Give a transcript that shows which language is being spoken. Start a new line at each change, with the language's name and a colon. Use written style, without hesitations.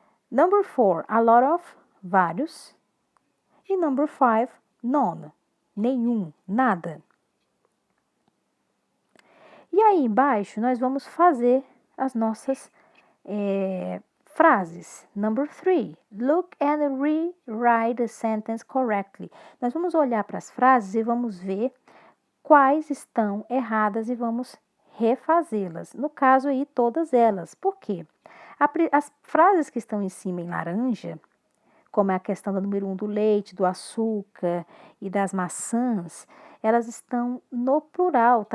Portuguese: Number 4, a lot of, vários. E number 5, None. Nenhum. Nada. E aí embaixo nós vamos fazer as nossas frases.
English: Number 3. Look and rewrite the sentence correctly.
Portuguese: Nós vamos olhar para as frases e vamos ver quais estão erradas e vamos refazê-las. No caso aí, todas elas. Por quê? As frases que estão em cima em laranja, como é a questão do número 1 do leite, do açúcar e das maçãs, elas estão no plural.